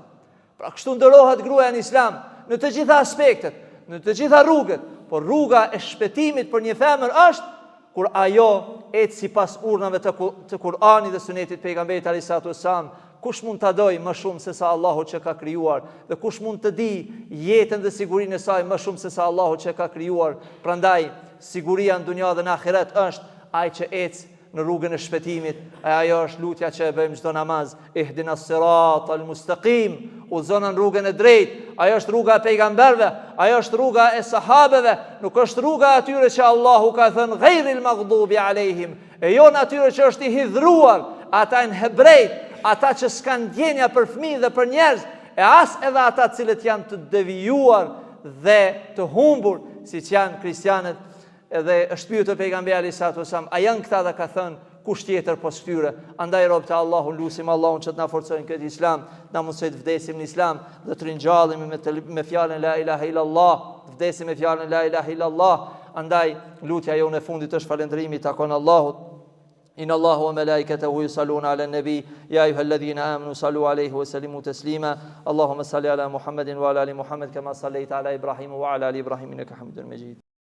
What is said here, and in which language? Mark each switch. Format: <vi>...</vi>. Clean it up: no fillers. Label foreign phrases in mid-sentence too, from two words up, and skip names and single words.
<sq>Pra kështu ndërohet gruaja në Islam në të gjitha aspektet, në të gjitha rrugët, por rruga e shpëtimit për një femër është kur ajo ecë sipas urnave të Kur'anit dhe Sunetit pejgamberit</sq> <ar>عليه الصلاة والسلام.</ar> <sq>Kush mund ta doj më shumë se sa Allahu që ka krijuar, dhe kush mund të di jetën dhe sigurinë e saj më shumë se sa Allahu që ka krijuar. Prandaj siguria në dunja dhe në ahiret është ai që ecë në rrugën e shpëtimit. Ajo është lutja që e bëjmë çdo namaz,</sq> <ar>ihdinas siratal mustaqim,</ar> <sq>udhëzon në rrugën e drejtë. Ajo është rruga e pejgamberëve, ajo është rruga e sahabeve, nuk është rruga e atyre që Allahu ka thënë</sq> <ar>غير المغضوب عليهم,</ar> <sq>e jo atyre që është i hidhruar, ata në hebrejt, ata që s'kan ndjenja për fëmijë dhe për njerëz, e as edhe ata cilët janë të devijuar dhe të humbur, siç janë krishtianët. Edhe është pyetur pejgamberi</sq> <ar>عليه الصلاة والسلام,</ar> <sq>a janë këta, dhe ka thënë kush tjetër pos këtyre. Andaj robët e Allahut, lutim Allahun që të na forcojnë këtë Islam, na mësoj të vdesim në Islam dhe të ringjallemi me fjalën</sq> <ar>لا إله إلا الله,</ar> <sq>të vdesim me fjalën</sq> <ar>لا إله إلا الله.</ar> <sq>Andaj lutja jonë e fundit është falëndrimi takon Allahut.</sq> <ar>إن الله وملائكته يصلون على النبي يا أيها الذين آمنوا صلوا عليه وسلموا تسليما اللهم صل على محمد وعلى آل محمد كما صليت على إبراهيم وعلى آل إبراهيم إنك حميد مجيد</ar>